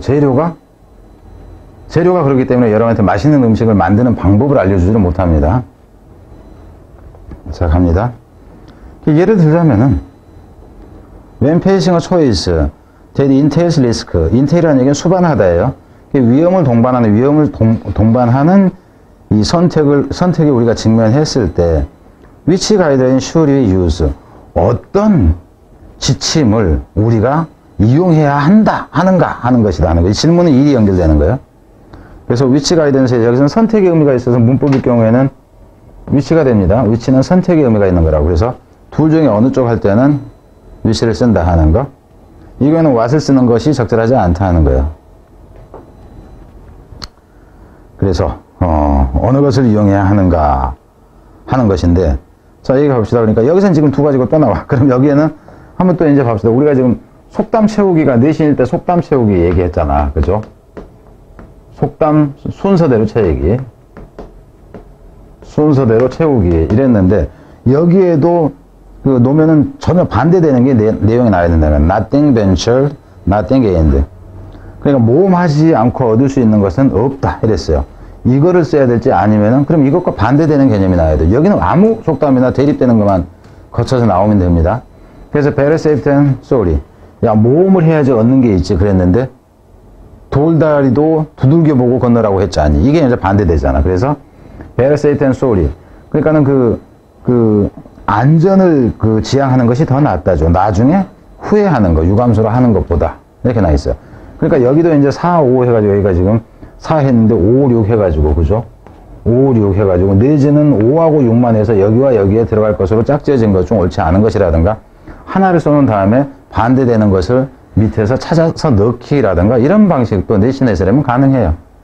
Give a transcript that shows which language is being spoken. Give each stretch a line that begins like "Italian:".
Korean: 재료가 그렇기 때문에 여러분한테 맛있는 음식을 만드는 방법을 알려주지를 못합니다. 자, 갑니다. 예를 들자면은,
English: when facing a choice that entails risk, entail이라는
Korean: 얘기는 수반하다예요. 위험을 동반하는 이 선택에 우리가 직면했을 때,
English: which guideline should we use?
Korean: 어떤 지침을 우리가 이용해야 한다, 하는가, 하는 것이다 하는 거예요. 이 질문은 일이 연결되는 거예요. 그래서 위치 가이던스에 여기서는 선택의 의미가 있어서 문법일 경우에는 위치가 됩니다. 위치는 선택의 의미가 있는 거라고. 그래서 둘 중에 어느 쪽 할 때는 위치를 쓴다 하는 거. 이거는 what을 쓰는 것이 적절하지 않다 하는 거예요. 그래서 어느 것을 이용해야 하는가 하는 것인데, 자, 얘기 가봅시다. 그러니까 여기서는 지금 두 가지가 또 나와. 그럼 여기에는 한번 또 이제 봅시다. 우리가 지금 속담 채우기가 내신일 때 속담 채우기 얘기했잖아. 그죠? 속담 순서대로 채우기. 순서대로 채우기 이랬는데, 여기에도 그 놓으면은 전혀 반대되는 게 내용이 나와야 된다는 거야.
English: Nothing ventured, nothing gained.
Korean: 그러니까 모험하지 않고 얻을 수 있는 것은 없다 이랬어요. 이거를 써야 될지 아니면은 그럼 이것과 반대되는 개념이 나와야 돼. 여기는 아무 속담이나 대립되는 것만 거쳐서 나오면 됩니다.
English: 그래서 better safe than sorry.
Korean: 야, 모험을 해야지 얻는 게 있지 그랬는데 돌다리도 두들겨보고 건너라고 했잖니. 이게 이제 반대되잖아.
English: 그래서 better safe than sorry.
Korean: 그러니까는 그 안전을 지향하는 것이 더 낫다죠. 나중에 후회하는 거, 유감스러워 하는 것보다. 이렇게 나 있어요. 그러니까 여기도 이제 4, 5 해가지고 여기가 지금 4 했는데 5, 6 해가지고, 그죠? 5, 6 해가지고, 내지는 5하고 6만 해서 여기와 여기에 들어갈 것으로 짝지어진 것 중 옳지 않은 것이라든가, 하나를 써놓은 다음에 반대되는 것을 밑에서 찾아서 넣기라든가, 이런 방식도 내신에서라면 가능해요.